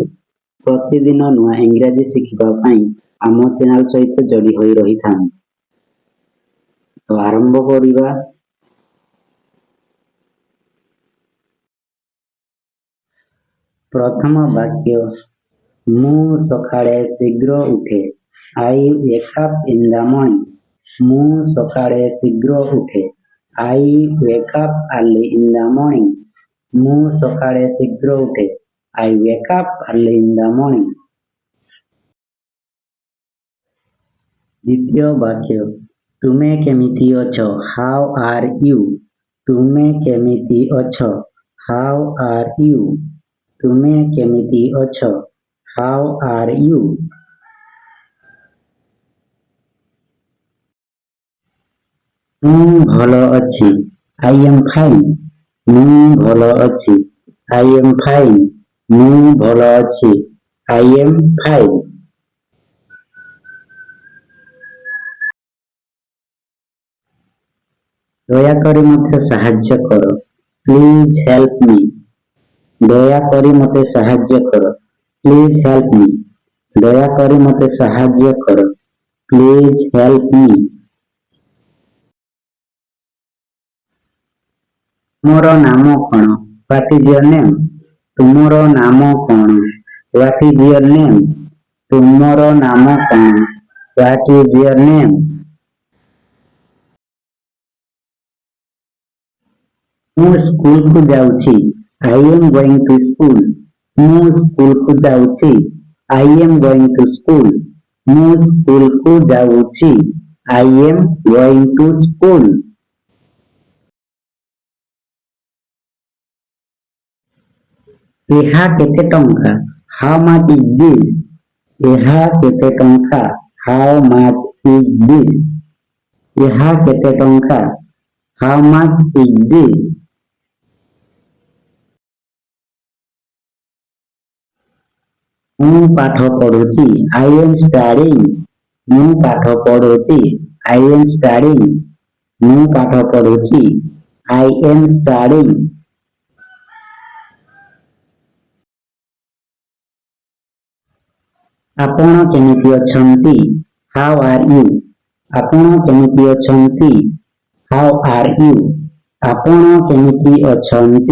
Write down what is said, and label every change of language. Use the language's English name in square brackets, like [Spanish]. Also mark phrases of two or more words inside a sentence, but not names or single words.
[Odia] ପ୍ରତିଦିନ ନୂଆ ଇଂରାଜୀ ଶିଖିବା ପାଇଁ ଆମ ଚ୍ୟାନେଲ ସହିତ ଯୋଡ଼ି ହୋଇ ରହିଥାନ୍ତୁ। ତ ଆରମ୍ଭ କରିବା। ପ୍ରଥମ ବାକ୍ୟ, ମୁଁ ସକାଳେ ଶୀଘ୍ର ଉଠେ। [English] I wake up in the morning. [Odia] ମୁଁ ସକାଳେ ଶୀଘ୍ର ଉଠେ। [English] I wake up early in the morning. [Odia] ମୁଁ ସକାଳେ ଶୀଘ୍ର ଉଠେ। [English] I wake up early in the morning. [Odia] ଦ୍ୱିତୀୟ ବାକ୍ୟ, ତୁମେ କେମିତି ଅଛ? [English] How are you? [Odia] ତୁମେ କେମିତି ଅଛ? [English] How are you? [Odia] ତୁମେ କେମିତି ଅଛ? [English] How are you? [Odia] ମୁଁ ଭଲ ଅଛି। [English] I am fine. [Odia] ମୁଁ ଭଲ ଅଛି। [English] I am fine. [Odia] ମୁଁ ଭଲ ଅଛି। [English] I am fine. [Odia] ଦୟାକରି ମୋତେ ସାହାଯ୍ୟ କର। [English] Please help me. [Odia] ଦୟାକରି ମୋତେ ସାହାଯ୍ୟ କର। [English] Please help me. [Odia] ଦୟାକରି ମୋତେ ସାହାଯ୍ୟ କର। [English] Please help me. [Odia] ତୁମର ନାମ କ'ଣ? [English] What is your name? [Odia] ତୁମର ନାମ କ'ଣ? [English] What is your name? [Odia] ତୁମର ନାମ କ'ଣ? [English] What is your name? [Odia] ମୁଁ ସ୍କୁଲକୁ ଯାଉଛି। [English] I am going to school. [Odia] ମୁଁ ସ୍କୁଲକୁ ଯାଉଛି। [English] I am going to school. [Odia] ମୁଁ ସ୍କୁଲକୁ ଯାଉଛି। [English] I am going to school. [Odia] ଏହା କେତେ ଟଙ୍କା? [English] How much is this? [Odia] ଏହା କେତେ ଟଙ୍କା? [English] How much is this? [Odia] ଏହା କେତେ ଟଙ୍କା? [English] How much is this? [Odia] ମୁଁ ପାଠ ପଢୁଛି। [English] I am studying. [Odia] ମୁଁ ପାଠ ପଢୁଛି। [English] I am studying. [Odia] ମୁଁ ପାଠ ପଢୁଛି। [English] I am studying. [Odia] ଆପଣ କେମିତି ଅଛନ୍ତି? [English] How are you? [Odia] ଆପଣ କେମିତି ଅଛନ୍ତି? [English] How are you? [Odia] ଆପଣ କେମିତି ଅଛନ୍ତି?